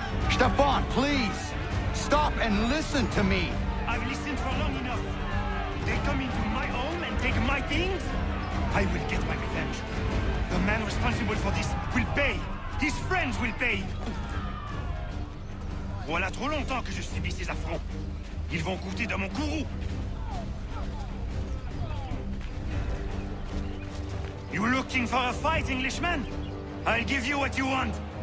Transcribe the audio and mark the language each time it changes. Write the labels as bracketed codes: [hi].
[en] Stefan, please! Stop and listen to me! I've listened for long enough. They come into my home and take my things? I will get my revenge. The man responsible for this will pay. His friends will pay. [fr] Voilà trop longtemps que je subis ces affronts. Ils vont goûter dans mon courroux. [en] You looking for a fight, Englishman? I'll give you what you want.